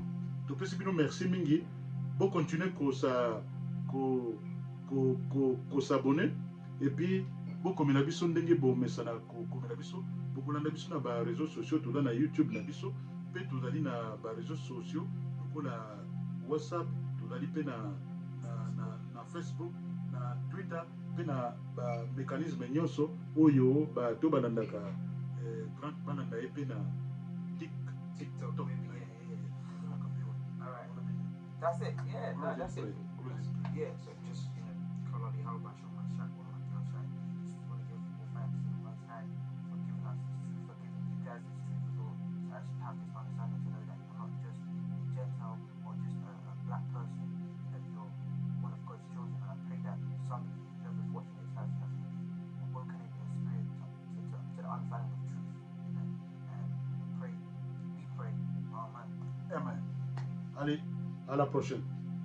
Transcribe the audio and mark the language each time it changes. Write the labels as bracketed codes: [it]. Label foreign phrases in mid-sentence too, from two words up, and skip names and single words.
[ln] Topesi bino merci mingi bo [fr] continuer s'abonner et puis [ln] bokomela biso ndenge bomesana kokomela biso bokolanda biso na ba [fr] réseaux sociaux [ln] toza na YouTube na biso pe tozali na ba [fr] réseaux sociaux [ln] lokola WhatsApp tozali pe na Facebook na Twitter pe na ba mécanisme nyonso oyo bato balandaka grand balanda ye pe na TikTok. [en] Alright. That's it. Yeah, no, that's it. Yeah, so just Kalali Halbash on my shack, just want to give all thanks to the Most High for giving us this truth, for giving you guys this truth as well, to actually have this understanding, to know that you're not just a Gentile or just a black person, that you're one of God's children. And I pray that somebody, whoever's watching this, has awoken in your spirit to the understanding of truth. And we pray. Amen. [fr] Amen. Allez, à la prochaine.